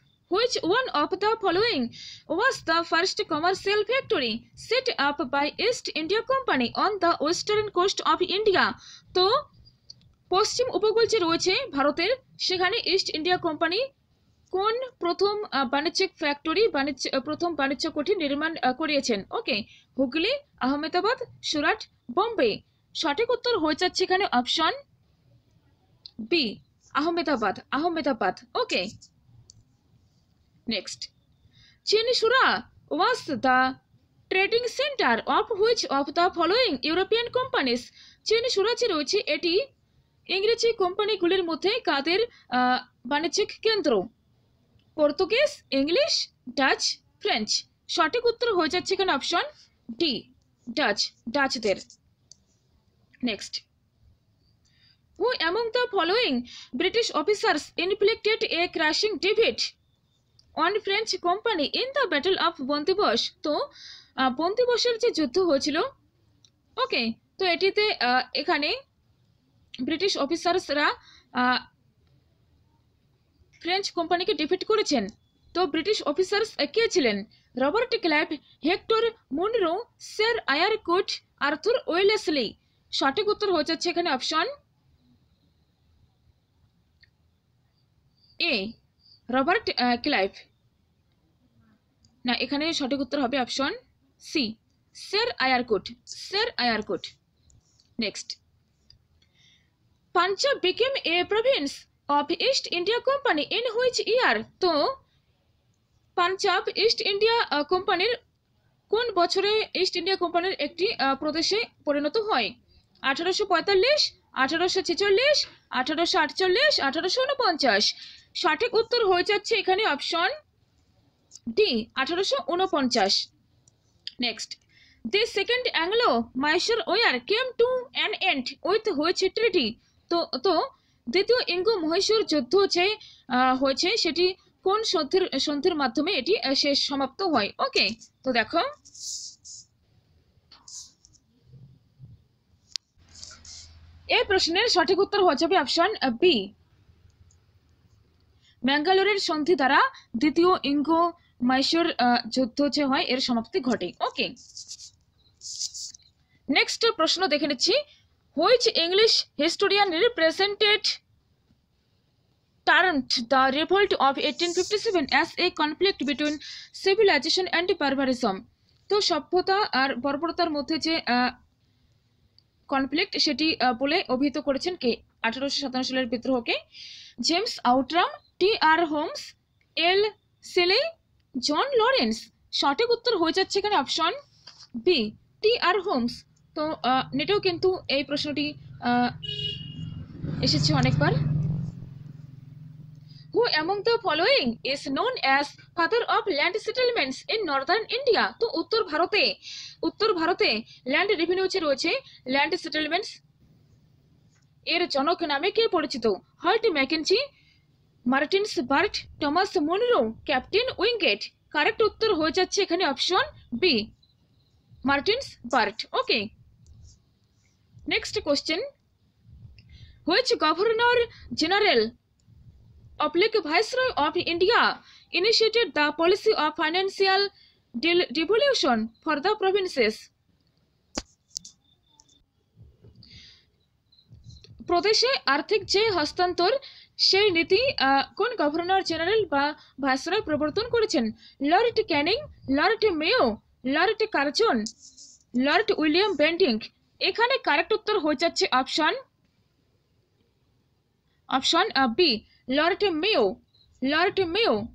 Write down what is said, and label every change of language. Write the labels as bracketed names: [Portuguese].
[English] Which one of the following was the first commercial factory set up by East India Company on the western coast of India? [Bangla] তো পশ্চিম উপকূল যে রয়েছে ভারতের, সেখানে east India company কোন প্রথম বাণিজ্যিক ফ্যাক্টরি, প্রথম বাণিজ্য কুঠি নির্মাণ করিয়েছেন? ওকে, হুগলি, আহমেদাবাদ, সুরাট, বোম্বে। সঠিক উত্তর হয়ে যাচ্ছে এখানে option B, Ahmedabad, Ahmedabad. Okay, next. [English] Chinsurah was the trading center of which of the following European companies? [Bangla] Chinsurah যে রয়েছে এটি ইংরেজি কোম্পানিগুলির মধ্যে কাদের বাণিজ্যিক কেন্দ্র? Portuguese, English, Dutch, French. সঠিক উত্তর হয়ে যাচ্ছে এখানে option D, Dutch, ডাচদের। Next. [English] Who among the following British officers inflicted a crushing defeat on French company in the Battle of Wandiwash? [Bangla] তো বন্দিবসের যে যুদ্ধ হয়েছিল, ওকে, তো এটিতে এখানে ব্রিটিশ অফিসার্সরা ফ্রেঞ্চ কোম্পানিকে ডিফিট করেছেন। তো ব্রিটিশ অফিসার্স কে ছিলেন? Robert Clive, Hector Munro, sir আয়ারকুট, Arthur Wellesley. সঠিক উত্তর হয়ে যাচ্ছে এখানে অপশন এ, রবার্ট ক্লাইভ। না, এখানে সঠিক উত্তর হবে option C, sir আয়ারকুট, sir আয়ারকুট। Next. [English] Punjab became a province of East India Company in which year? [Bangla] তো পাঞ্জাব ইস্ট ইন্ডিয়া কোম্পানির কোন বছরে ইস্ট ইন্ডিয়া কোম্পানির একটি প্রদেশে পরিণত হয়? 1845, 1846, 1848, 1849। সঠিক উত্তর হয়ে যাচ্ছে এখানে option D, 1849। Next. [English] The second Anglo-Mysore War came to an end with which treaty? [Bangla] তো দ্বিতীয় ইঙ্গ মহীশূর যুদ্ধ যে হয়েছে সেটি কোন সন্ধির মাধ্যমে এটি শেষ সমাপ্ত হয়? ওকে, তো দেখো এই প্রশ্নের সঠিক উত্তর হয়ে যাবে অপশন বি। ম্যাঙ্গালোরের সন্ধি দ্বারা দ্বিতীয় ইঙ্গ মাইসোর যুদ্ধ যে হয় এর সমাপ্তি ঘটে। ওকে, নেক্সট প্রশ্ন দেখে নিচ্ছি। [English] Which English historian represented termed the revolt of 1857 as a conflict between civilization and barbarism? [Bangla] তো সভ্যতা আর বর্বরতার মধ্যে যে কনফ্লিক্ট সেটি বলে অভিহিত করেছেন কে 1857 সালের বিদ্রোহকে? James Outram, টি.আর. হোমস, এল সেলে, জন লরেন্স। সঠিক উত্তর হয়ে যাচ্ছে এখানে অপশন বি, টি.আর. হোমস। তো নেটেও কিন্তু এই প্রশ্নটি এসেছে অনেকবার। [English] Who among the following is known as father of land settlements in northern India? [Bangla] তো উত্তর ভারতে ল্যান্ড রেভিনিউ যে রয়েছে, ল্যান্ড সেটেলমেন্টস এর জনক নামে কে পরিচিত? Heart McKenzie, Martin's bird, Thomas Munro, captain winged. Correct উত্তর হয়ে যাচ্ছে এখানে option B, Martin's bird. Okay, next question. [English] Which governor general Viceroy of India initiated the policy of financial devolution for the provinces? [Bangla] প্রদেশে আর্থিক যে হস্তান্তর সেই নীতি কোন গভর্নর জেনারেল বা ভাইসরয় প্রবর্তন করেছেন? Lord Canning, Lord Mayo, Lord Curzon, Lord William Bentinck. এখানে কারেক্ট উত্তর হয়ে যাচ্ছে option B, Lord Mayo, Lord Mayo.